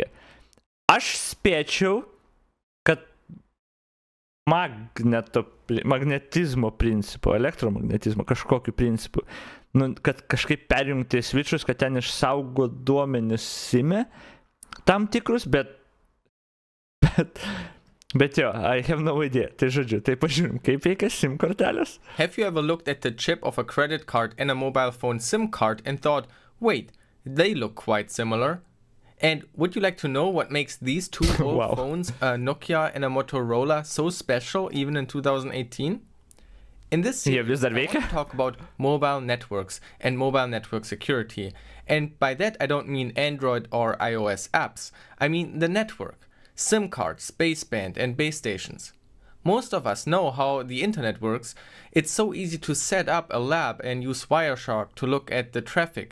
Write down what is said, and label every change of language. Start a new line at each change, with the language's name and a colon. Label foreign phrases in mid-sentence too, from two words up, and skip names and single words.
Lithuanian: Aš spėčiau, kad magnetizmo principu, elektromagnetizmo kažkokiu principu, nu, kad kažkaip perjungti switchus, kad ten išsaugo duomenis SIM-e tam tikrus, bet jo,
English: I have no idea.
Lithuanian: Tai žodžiu, tai pažiūrim, kaip veikia SIM kortelės.
English: Have you ever looked at the chip of a credit card and a mobile phone SIM card and thought, wait, they look quite similar? And would you like to know what makes these two old Wow. phones, a Nokia and a Motorola, so special even in 2018? In this
Lithuanian: Jie
English: series,
Lithuanian: vis dar
English: I want to
Lithuanian: veikia?
English: talk about mobile networks and mobile network security. And by that I don't mean Android or iOS apps. I mean the network, SIM cards, baseband and base stations. Most of us know how the internet works. It's so easy to set up a lab and use Wireshark to look at the traffic.